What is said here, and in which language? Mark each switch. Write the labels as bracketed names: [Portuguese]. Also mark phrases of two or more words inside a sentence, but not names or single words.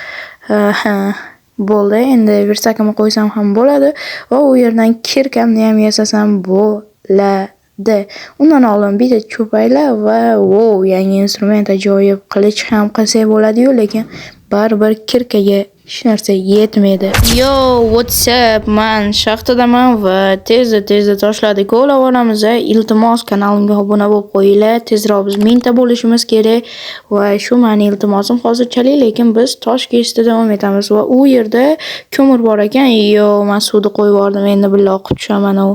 [Uzbek] Bo'ldi, endi verstakimni qo'ysam ham bo'ladi va u yerdan kirkamni ham yasasam bo'ladi. Undan oldin bitta cho'paylar va wow, yangi instrument ajoyib qilich ham qilsak bo'ladi-yu, lekin baribir kirkaga hech narsa yetmaydi. [English] Yo, what's up? [Uzbek] Men shaxtadaman va tezda toshlarni kovlab olamiz. Iltimos kanalimga obuna bo'lib qo'yinglar. Tezroq biz mingta bo'lishimiz kerak va shu meni iltimosim hozirchalik, lekin biz tosh kesishda davom etamiz va u yerda ko'mir bor ekan. Yo, men suvni qo'yib yubordim, endi birga oqib tushaman u.